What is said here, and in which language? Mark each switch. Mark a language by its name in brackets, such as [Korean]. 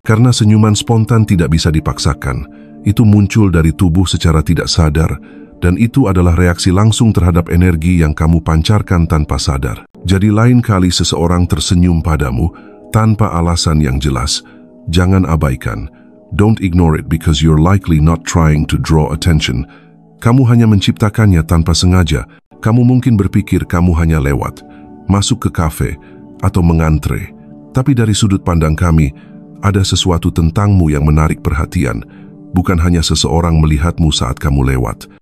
[Indonesian] Karena senyuman spontan tidak bisa dipaksakan. Itu muncul dari tubuh secara tidak sadar, dan itu adalah reaksi langsung terhadap energi yang kamu pancarkan tanpa sadar. Jadi lain kali seseorang tersenyum padamu tanpa alasan yang jelas, jangan abaikan. [English] Don't ignore it because you're likely not trying to draw attention. [Indonesian] Kamu hanya menciptakannya tanpa sengaja. Kamu mungkin berpikir kamu hanya lewat, masuk ke kafe, atau mengantre. Tapi dari sudut pandang kami, ada sesuatu tentangmu yang menarik perhatian, bukan hanya seseorang melihatmu saat kamu lewat.